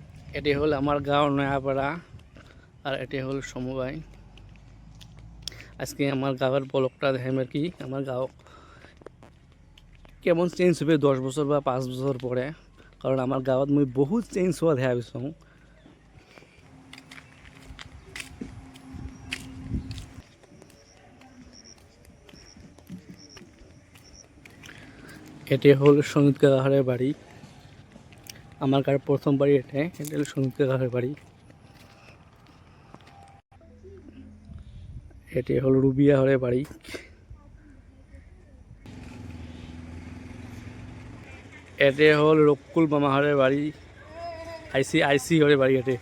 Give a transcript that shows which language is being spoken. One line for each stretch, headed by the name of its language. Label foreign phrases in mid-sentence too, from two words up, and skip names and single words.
Bangla: এটি হল আমার গাঁও নয়াপাড়া, আর এটি হল সমবায়। আজকে আমার গাঁয়ের ব্লকটা দেখেন আর কি, আমার গাঁও কেমন চেঞ্জ হবে 10 বছর বা 5 বছর পরে, কারণ
Assamese: আমার গাঁৱত মই বহুত চেঞ্জ হোৱা দেখা পাইছোঁ।
Bangla: এটি হল সমিত কাকাহারের বাড়ি, আমার গাঁয়ের প্রথম বাড়ি এটি হল সমিত কাকাহারের বাড়ি। এটি হল রুবিয়া হরের বাড়ি। এটি হল রকুল মামাহারের বাড়ি, আইসি হরের বাড়ি।